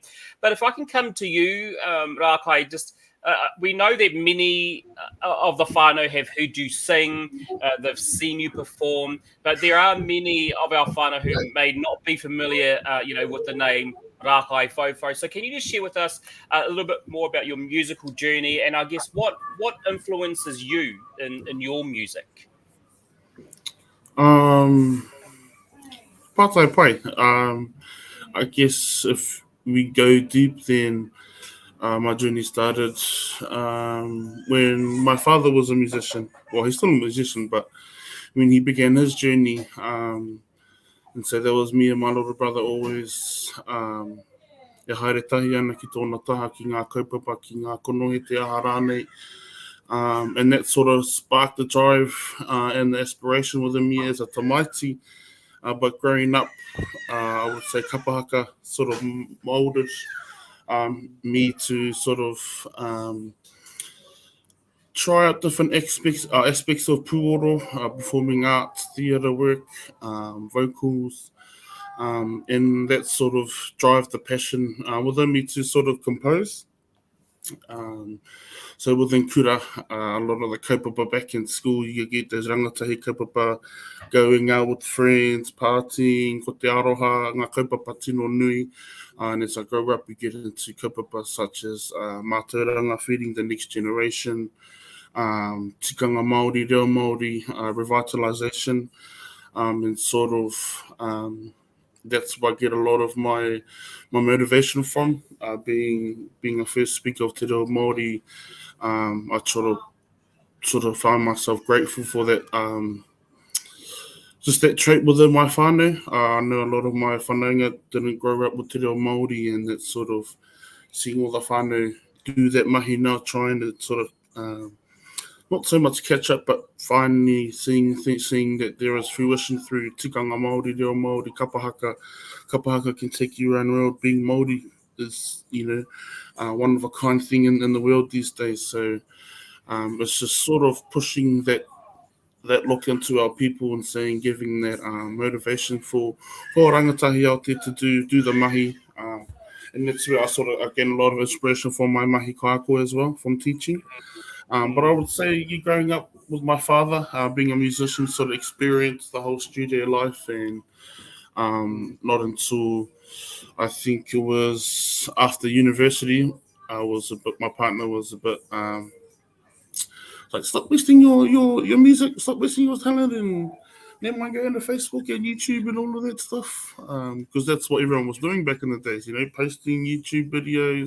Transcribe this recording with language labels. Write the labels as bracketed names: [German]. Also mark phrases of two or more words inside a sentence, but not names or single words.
[English] But if I can come to you, Rākai, just we know that many of the whānau have heard you sing, they've seen you perform, but there are many of our whānau who may not be familiar, with the name Rākai Fofo. So can you just share with us a little bit more about your musical journey, and I guess what influences you in your music? [Māori] Pātai pai. [English] I guess if we go deep, then my journey started when my father was a musician. Well, he's still a musician, but when he began his journey, and so that was me and my little brother always [Māori] e haere tahi ana ki tōna taha, ki ngā kaupapa, ki ngā konohe te aha rānei. [English] And that sort of sparked the drive and the aspiration within me as a tamaiti. But growing up, I would say kapahaka sort of molded me to sort of try out different aspects of pūoro, performing arts, theatre work, vocals, and that sort of drive the passion within me to sort of compose. So within kura, a lot of the kaupapa back in school, you get those [Māori] rangatahi kaupapa, [English] going out with friends, partying, [Māori] ko te aroha, ngā kaupapa tino nui. [English] And as I grow up, we get into kaupapa such as mātauranga, feeding the next generation, [Māori] tikanga Māori, reo Māori, revitalisation, [English] and sort of that's where I get a lot of my motivation from. Being a first speaker of [Māori] te reo Māori, [English] I sort of find myself grateful for that. Just that trait within my whānau. I know a lot of my whanaunga didn't grow up with [Māori] te reo Māori, [English] and that sort of seeing all the whānau do that mahi now, trying to sort of not so much catch up, but finally seeing that there is fruition through [Māori] tikanga Māori, reo Māori, kapahaka. [English] Kapahaka can take you around the world. Being Māori is, one of a kind thing in the world these days. So it's just sort of pushing that look into our people and saying, giving that motivation for rangatahi out there to do the mahi. And that's where I sort of, again, a lot of inspiration from my [Māori] mahi kāko [English] as well, from teaching. But I would say growing up with my father, being a musician, sort of experienced the whole studio life, and not until I think it was after university, my partner was a bit like, stop wasting your music, stop wasting your talent, and never mind going to Facebook and YouTube and all of that stuff, because that's what everyone was doing back in the days, posting YouTube videos.